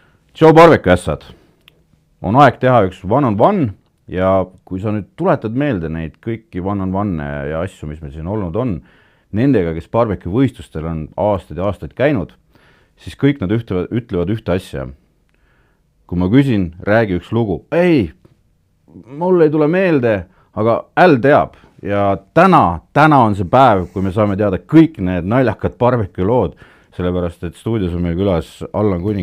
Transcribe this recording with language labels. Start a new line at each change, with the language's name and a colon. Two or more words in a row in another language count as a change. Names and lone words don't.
Estonian: Joe Barbecue ässad, on aeg teha üks
English: one-on-one
Estonian: ja kui sa nüüd tuletad meelde neid kõiki
English: one-on-one
Estonian: ja asju, mis meil siin olnud on, nendega, kes barbecue võistlustel on aastaid ja aastaid käinud, siis kõik nad ütlevad ühte asja. Kui ma küsin, räägi üks lugu, ei, mul ei tule meelde, aga Äl teab. Ja täna on see päev, kui me saame teada kõik need naljakad barbecue lood, sellepärast, et stuudios on meil külas Allan Kuning.